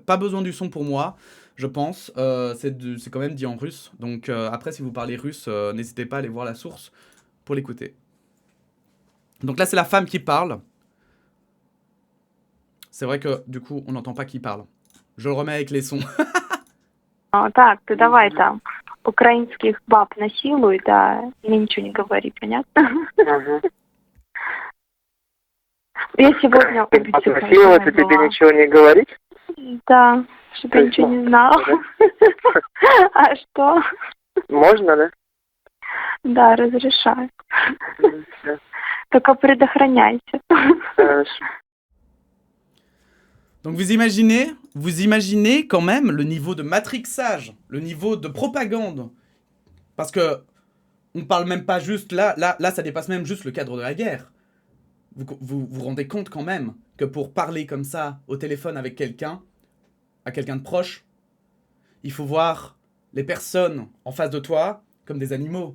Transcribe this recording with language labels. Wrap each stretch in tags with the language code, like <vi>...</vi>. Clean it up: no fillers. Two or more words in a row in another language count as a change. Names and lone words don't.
<fr>Pas besoin du son pour moi, je pense. C'est quand même dit en russe. Donc après, si vous parlez russe, n'hésitez pas à aller voir la source pour l'écouter. Donc là, c'est la femme qui parle. C'est vrai que du coup, on n'entend pas qui parle. Je le remets avec les sons.</fr> <ru>Так, ты давай там украинских баб насилуй, да, и ничего не говори, понятно? Я сегодня убийцу насиловать и тебе ничего не говорить? Да, чтобы я ничего не знала. А что? Можно, да? Да, разрешаю. Только предохраняйся. Хорошо.</ru> <fr>Donc vous imaginez quand même le niveau de matrixage, le niveau de propagande. Parce que On parle même pas juste... Là, ça dépasse même juste le cadre de la guerre. Vous rendez compte quand même que pour parler comme ça au téléphone avec quelqu'un, à quelqu'un de proche, il faut voir les personnes en face de toi comme des animaux.</fr>